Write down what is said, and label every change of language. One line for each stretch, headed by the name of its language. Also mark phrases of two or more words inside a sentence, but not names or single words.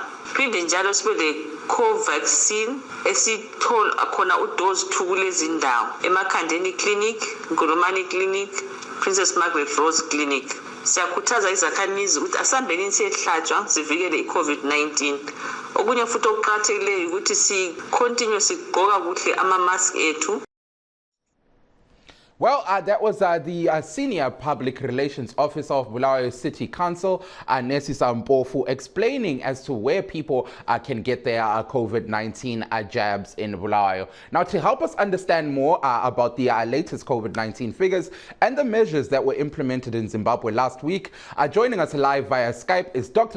North Ndebele: Phinde njalo sibe le-Covaxin esithola akhona udose 2 kulezi ndawo eMakhandeni Clinic, Nkulumani Clinic, Princess Margaret Rose Clinic. Siyakhuthaza izakhamizi ukuthi asambeni siyehlatshwa sivikele i-COVID-19. Okunye futhi okuqakathekileyo ukuthi si-continue sigqoka kuhle ama-mask ethu.
English: Well, that was the Senior Public Relations Officer of Bulawayo City Council, Nesisa Mpofu, explaining as to where people can get their COVID-19 jabs in Bulawayo. Now, to help us understand more about the latest COVID-19 figures and the measures that were implemented in Zimbabwe last week, joining us live via Skype is Dr.